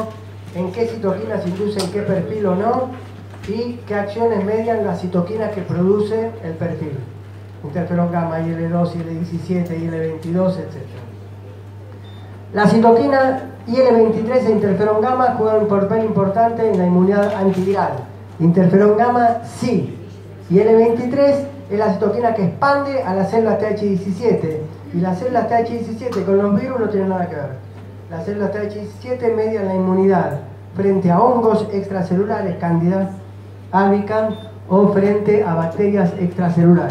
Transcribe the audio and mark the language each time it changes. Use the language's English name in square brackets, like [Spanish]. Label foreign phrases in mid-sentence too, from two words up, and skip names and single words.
[Spanish] ¿En qué citoquinas inducen qué perfil o no? Y qué acciones median las citoquinas que produce el perfil. Interferón gamma, IL-2, IL-17, IL-22, etc. La citoquina IL-23 e interferón gamma juegan un papel importante en la inmunidad antiviral. Interferón gamma sí. Y IL-23 es la citoquina que expande a las células TH17. Y las células TH17 con los virus no tienen nada que ver. Las células TH17 median la inmunidad frente a hongos extracelulares, Candida albicans, o frente a bacterias extracelulares.